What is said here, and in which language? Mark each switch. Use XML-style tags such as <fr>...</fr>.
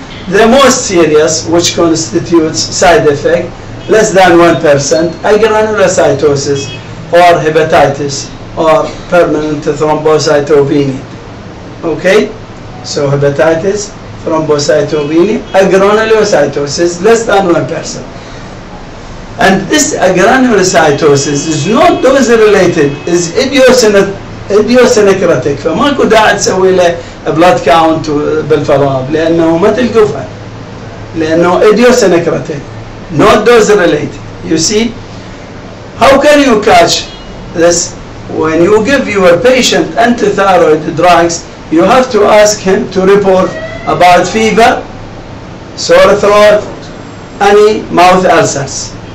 <en>The most serious, which constitutes side effect, less than 1%, agranulocytosis or hepatitis or permanent thrombocytopenia. Okay, so hepatitis, thrombocytopenia, agranulocytosis less than 1%. And this agranulocytosis is not dose related, is idiosyncratic.</en> <ar>فماكو داعي تسوي له blood count بالفراغ لأنه ما تلقفها لأنه idiosyncratic,</ar> <en>not dose related. You see, how can you catch this? When you give your patient antithyroid drugs, you have to ask him to report about fever, sore throat, any mouth ulcers.</en>